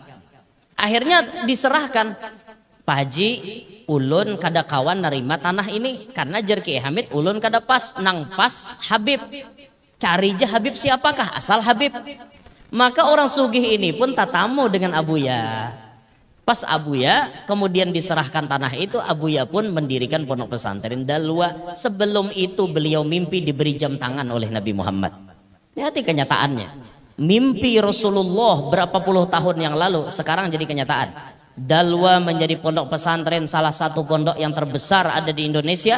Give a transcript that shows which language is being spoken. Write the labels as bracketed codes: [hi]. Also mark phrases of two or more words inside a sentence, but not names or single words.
[bjn] Akhirnya diserahkan, Pak Haji, ulun kada kawan nerima tanah ini karena jar Kiai Hamid ulun kada pas, nang pas Habib. [id] Cari aja Habib siapakah? Asal Habib. [bjn] Maka orang sugih ini pun tatamu dengan Abuya. [id] Pas Abuya kemudian diserahkan tanah itu, Abuya pun mendirikan pondok pesantren Dalwa. Sebelum itu beliau mimpi diberi jam tangan oleh Nabi Muhammad. Lihat kenyataannya. Mimpi Rasulullah berapa puluh tahun yang lalu sekarang jadi kenyataan. Dalwa menjadi pondok pesantren salah satu pondok yang terbesar ada di Indonesia.